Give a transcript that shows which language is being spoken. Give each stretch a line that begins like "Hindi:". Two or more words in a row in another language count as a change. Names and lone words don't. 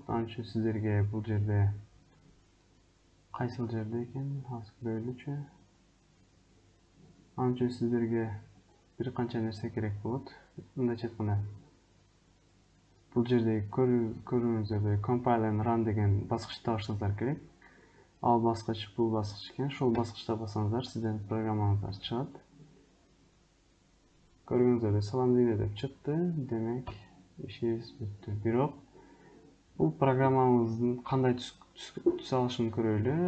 Kyrgyz: Ал үчүн сиздерге бул жерде кайсыл жерде экен? Азыр көрөлүчү. Ал үчүн сиздерге бир канча нерсе керек болот. Мындайча айтканда, бул жерде көрүүңүздөрдөй
English: compile and run
Kyrgyz: деген баскычты табышыңыздар керек. Ал баскыч бул баскыч экен. Ошол баскычта бассаңыздар, сиздердин программаңыздар чыгат. Көргөнүңүздөй салам дүйнө деп чыкты. Демек, ишибиз бүттү. Бирок бул программабыздын кандай түс алышын көрөлү.